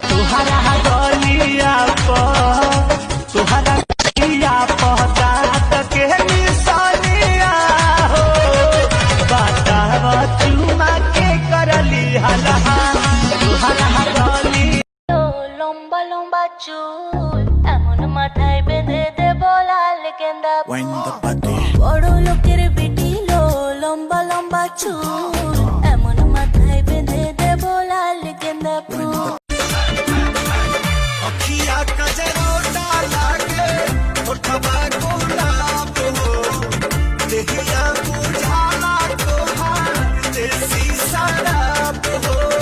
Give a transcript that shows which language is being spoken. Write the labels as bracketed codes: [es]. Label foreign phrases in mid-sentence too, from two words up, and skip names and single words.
[bho] तुहरा गलिया तुहरा गलिया दांत के निशानिया हो बताव चुमा के करली हलहा तुहरा गली [bn] লম্বা লম্বা চুল এমন মাথায় বেঁধে দেব লাল গেন্দা বড় লোকের বেটি লো লম্বা লম্বা চুল এমন মাথায় বেঁধে দেব লাল গেন্দা ফুল [bho] अखिया कजरोटा लागे ओठवा गुलाब हो देहिया बुझाला तोहार देसी शराब हो